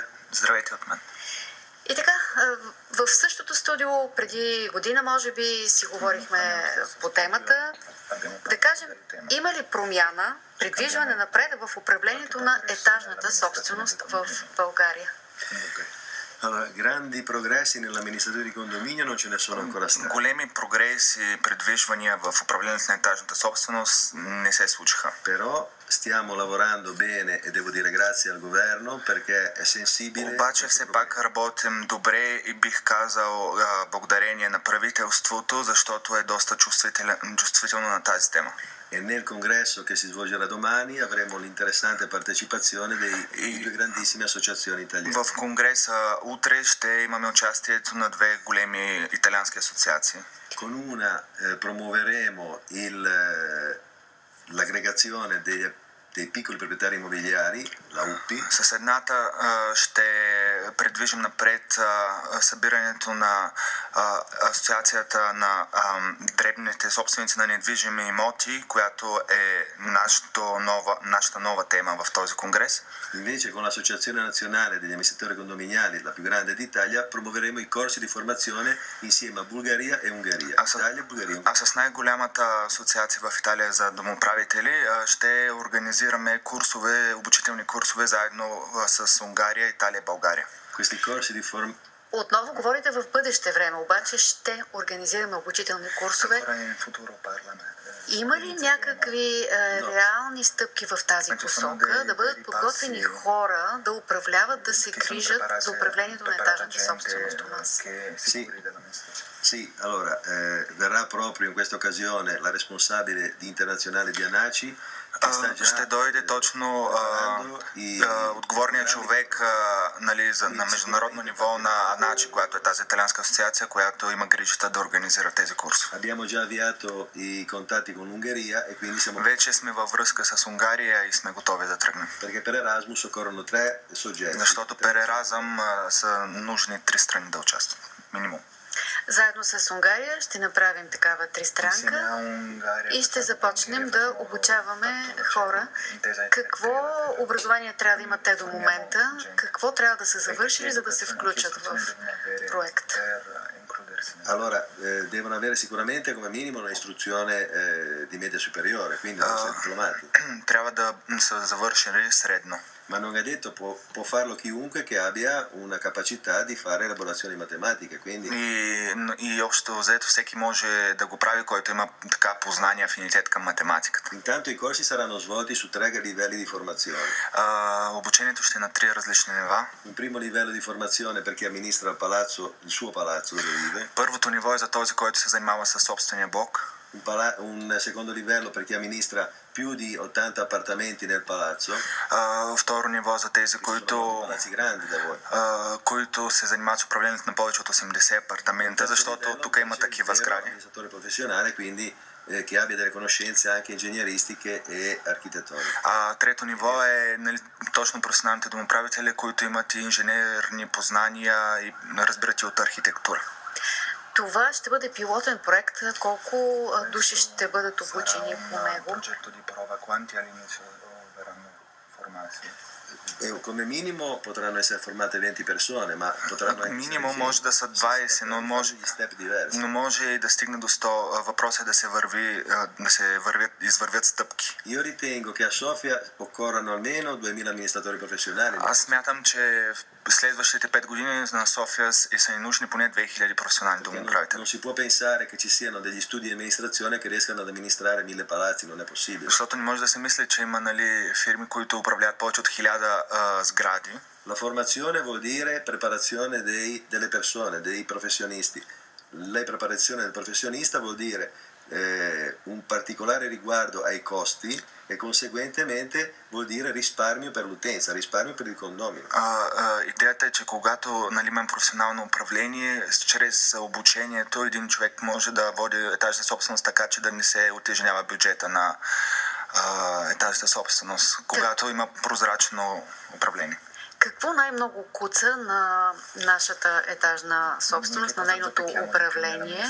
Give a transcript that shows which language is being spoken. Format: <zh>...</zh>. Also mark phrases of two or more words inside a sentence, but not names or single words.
<bg>Здравейте от мен. И така, в същото студио преди година, може би, си говорихме по темата. Да кажем, има ли промяна, придвижване напред в управлението на етажната собственост в България?</bg> <it>Allora, grandi progressi nell'amministrazione di condominio non ce ne sono ancora stati.</it> <bg>Големи прогреси, предвижвания в управлението на етажната собственост не се случиха.</bg> <it>Però stiamo lavorando bene e devo dire grazie al governo perché è sensibile.</it> <bg>Обаче все пак работим добре и бих казал благодарение на правителството, защото е доста чувствително на тази тема.</bg> <it>E nel congresso che si svolgerà domani avremo l'interessante partecipazione di due grandissime associazioni italiane.</it> <bg>В конгреса утре ще имаме участието на две големи италиански асоциации.</bg> <it>Con una promuoveremo l'aggregazione dei piccoli proprietari immobiliari, la UPI.</it> <bg>С едната ще предвижим напред събирането на асоциацията на дребните собственици на недвижими имоти, която е нашата нова тема в този конгрес.</bg> <it>Invece con l'Associazione Nazionale degli Amministratori Condominiali, la più grande d'Italia, promuoveremo i corsi di formazione insieme a Bulgaria e Ungheria.</it> <bg>А с най-голямата асоциация в Италия за домоуправители ще организираме обучителни курсове заедно с Унгария, Италия и България.</bg> <it>Questi corsi di</it> <bg>Отново говорите в бъдеще време, обаче ще организираме обучителни курсове. Има ли някакви реални стъпки в тази посока, да бъдат подготвени хора да управляват, да се грижат за управлението на етажната собственост у нас?</bg> <it>Sì, allora verrà proprio in questa occasione la responsabile internazionale di ANACI.</it> <bg>Ще дойде точно отговорният човек на международно ниво на АНАЧИ, която е тази италианска асоциация, която има грижата да организира тези курсове. Вече сме във връзка с Унгария и сме готови да тръгнем. Защото per Erasmus са нужни 3 страни да участват. Минимум. Заедно с Унгария ще направим такава тристранка и ще започнем да обучаваме хора. Какво образование трябва да имат те до момента? Какво трябва да са завършили, за да се включат в проект?</bg> <it>Allora, devono avere sicuramente come minimo un'istruzione di media superiore, quindi devono essere diplomati.</it> <bg>Трябва да са завършили средно.</bg> <it>Ma non è detto, può farlo chiunque che abbia una capacità di fare elaborazioni matematiche, quindi...</it> <bg>И общо взето всеки може да го прави, който има така познание, афинитет към математиката.</bg> <it>Intanto i corsi saranno svolti su 3 livelli di formazione.</it> <bg>Обучението ще е на 3 различни нива.</bg> <it>Un primo livello di formazione per chi amministra il suo palazzo dove vive.</it> <bg>Първото ниво е за този, който се занимава със собствения блок.</bg> <it>Un secondo livello per chi amministra più di 80 appartamenti nel palazzo.</it> <bg>Второ ниво за тези, които се занимават с управлението на повече от 80 апартамента, защото тук има такива сгради.</bg> <it>Che abbia delle conoscenze anche ingegneristiche e architettoniche.</it> <bg>Трето ниво е точно професионалните домоуправители, които имат и инженерни познания и разбират и от архитектура. Това ще бъде пилотен проект. Колко души ще бъдат обучени по него?</bg> <it>Come minimo potranno essere formate 20 persone, ma potranno essere...</it> <bg>Минимум може да са 20, но може и да стигне до 100. Въпросът е да се извървят стъпки.</bg> <it>Io ritengo che a Sofia occorrano almeno 2000 amministratori professionali.</it> <bg>Аз смятам, че следващите 5 години на София са ни нужни поне 2000 професионални домоуправители.</bg> <it>Non si può pensare che ci siano degli studi di amministrazione che riescano ad amministrare 1000 palazzi, non è possibile.</it> <bg>Защото не може да се мисли, че има фирми, които управляват повече от 1000 сгради.</bg> <it>La formazione vuol dire preparazione delle persone, dei professionisti. la preparazione del professionista vuol dire un particolare riguardo ai costi e conseguentemente vuol dire risparmio per l'utenza, risparmio per il condomino.</it> <bg>Идеята е, че когато имам професионално управление, чрез обучението един човек може да води етажната собственост така, че да не се утежнява бюджета на етажната собственост, когато има прозрачно управление. Какво най-много куца на нашата етажна собственост, на нейното управление?</bg>